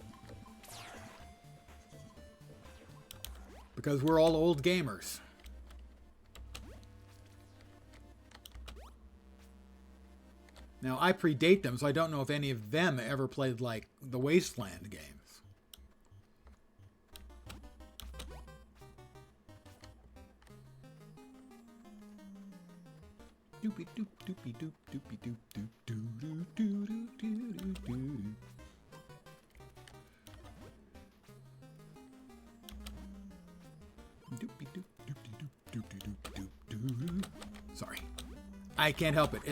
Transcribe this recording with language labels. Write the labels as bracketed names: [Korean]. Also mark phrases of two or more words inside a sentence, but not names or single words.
[English] Because we're all old gamers. Now, I predate them, so I don't know if any of them ever played, like, the Wasteland games. Doopy doop doopy doop doopy doop doop doo doo doo doo doo doo doo. Doopy doop doopy doop Sorry. I can't help it.